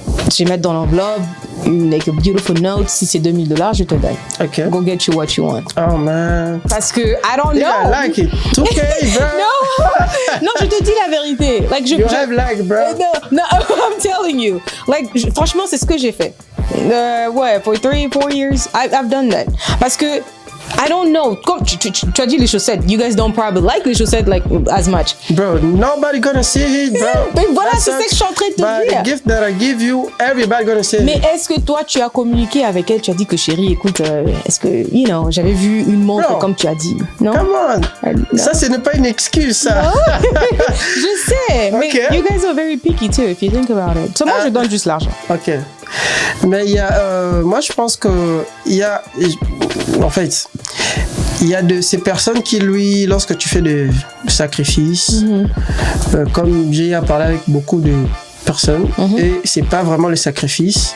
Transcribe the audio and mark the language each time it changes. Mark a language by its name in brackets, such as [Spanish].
[French] Je vais mettre dans l'enveloppe, [English] like a beautiful note. [French] Si c'est 2 000 dollars, je te donne. Ok. [English] Go get you what you want. Oh man. [French] Parce que [English] I don't know. I like it. Okay, bro. [French] Non, je te dis la vérité. [English] You have like, bro. No, I'm telling you. [French] Franchement, c'est ce que j'ai fait. [English] For 3-4 years, I've done that. [French] Parce que [English] I don't know. [French] Comme tu as dit les chaussettes, [English] you guys don't probably like les chaussettes as much. Bro, nobody gonna see it, bro. [French] Mais voilà, c'est ça que je suis en train de te dire. [English] The gift that I give you, everybody gonna see it. [French] Mais est-ce que toi, tu as communiqué avec elle? Tu as dit que chérie, écoute, est-ce que, j'avais vu une montre comme tu as dit. Non? [English] Come on. [French] Ça, ce n'est pas une excuse, ça. Non. Je sais. Mais [English] you guys are very picky too, if you think about it. So [French] moi, je donne juste l'argent. Ok. Mais il y a, moi je pense que il y a, en fait, il y a de ces personnes qui, lui, lorsque tu fais des sacrifices, comme j'ai à parler avec beaucoup de personne et c'est pas vraiment le sacrifice.